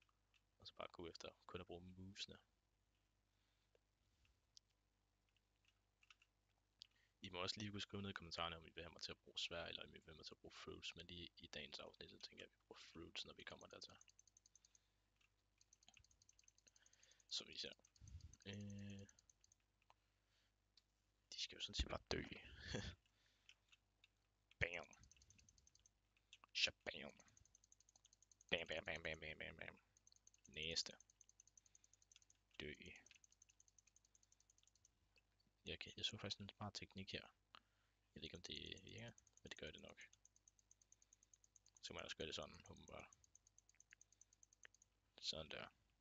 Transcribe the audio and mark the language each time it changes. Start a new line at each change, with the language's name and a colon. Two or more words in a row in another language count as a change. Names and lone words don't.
Danish: Og så bare gå efter kun at bruge movesene. I må også lige kunne skrive ned i kommentarerne, om I vil have mig til at bruge svær, eller om I vil have mig til at bruge fruits. Men lige i dagens afsnit, så tænker jeg, at vi bruger fruits, når vi kommer dertil. Så vi ser. De skal jo sådan set bare dø. Bam. Shabam. Bam, bam, bam, bam, bam, bam, bam. Næste. Dø. Jeg så faktisk en smart teknik her. Jeg ved ikke, om det virker, men det gør det nok. Så kan man også gøre det sådan, åbenbart. Sådan der.